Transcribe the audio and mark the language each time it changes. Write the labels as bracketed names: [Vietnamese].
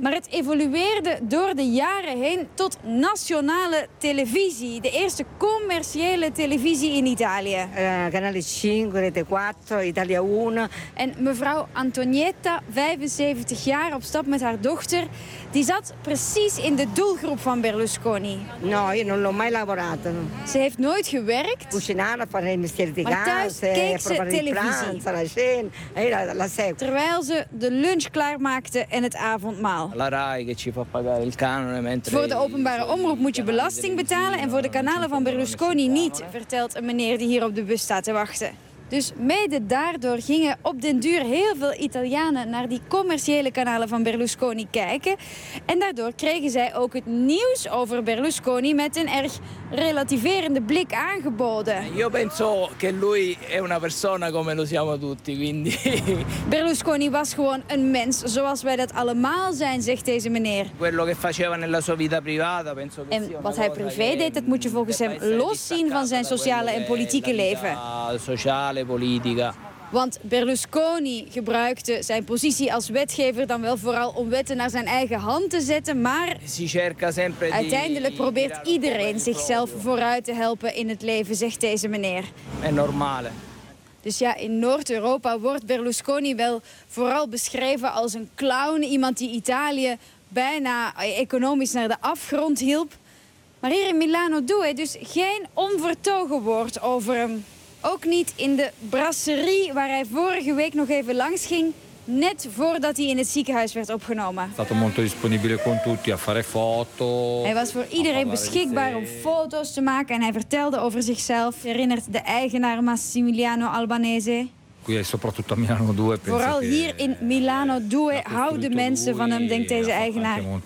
[Dutch] Maar het evolueerde door de jaren heen tot nationale televisie. De eerste commerciële televisie in Italië. Canale 5, Rete 4, Italia 1. En mevrouw Antonietta, 75 jaar, op stap met haar dochter, die zat precies in de doelgroep van Berlusconi. [Italian] No, io non l'ho mai lavorato. [Dutch] Ze heeft nooit gewerkt. [Italian] Cucinare, fare il mestiere di casa, [Dutch] keek ze televisie. Terwijl ze de lunch klaarmaakte en het avondmaal. [Italian] La Rai che ci fa pagare il canone mentre. [Dutch] Voor de openbare omroep moet je belasting betalen en voor de kanalen van Berlusconi niet, vertelt een meneer die hier op de bus staat te wachten. Dus mede daardoor gingen op den duur heel veel Italianen naar die commerciële kanalen van Berlusconi kijken. En daardoor kregen zij ook het nieuws over Berlusconi met een erg relativerende blik aangeboden. [Italian] Io penso che lui è una persona come lo siamo tutti, quindi. [Dutch] Berlusconi was gewoon een mens, zoals wij dat allemaal zijn, zegt deze meneer. [Italian] Quello che faceva nella sua vita privata, penso che [Dutch] en wat hij privé deed, dat moet je volgens hem loszien van zijn sociale en politieke leven. Want Berlusconi gebruikte zijn positie als wetgever dan wel vooral om wetten naar zijn eigen hand te zetten, maar uiteindelijk probeert iedereen zichzelf vooruit te helpen in het leven, zegt deze meneer. En normale. Dus ja, in Noord-Europa wordt Berlusconi wel vooral beschreven als een clown, iemand die Italië bijna economisch naar de afgrond hielp. Maar hier in Milano doe hij dus geen onvertogen woord over hem. Ook niet in de brasserie waar hij vorige week nog even langs ging, net voordat hij in het ziekenhuis werd opgenomen. [Italian] Stato molto disponibile con tutti a fare foto. [Dutch] Hij was voor iedereen beschikbaar om foto's te maken en hij vertelde over zichzelf. Herinnert de eigenaar Massimiliano Albanese. Vooral hier in Milano Due houden mensen van hem, denkt deze eigenaar.